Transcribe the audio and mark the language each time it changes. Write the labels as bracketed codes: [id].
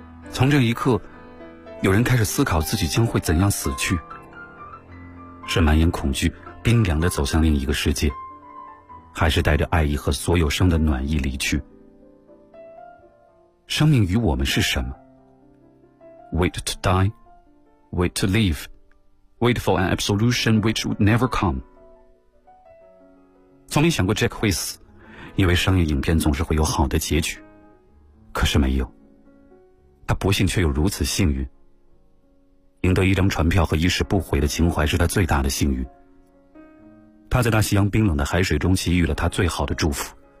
[zh] 从这一刻，有人开始思考自己将会怎样死去，是满眼恐惧冰凉地走向另一个世界，还是带着爱意和所有生的暖意离去？生命与我们是什么？ [en] wait to die, wait to leave, wait for an absolution which would never come. [zh] 从没想过 Jack 会死，因为商业影片总是会有好的结局，可是没有。他不幸却又如此幸运，赢得一张船票和一世不悔的情怀是他最大的幸运。他在大西洋冰冷的海水中给予了他最好的祝福。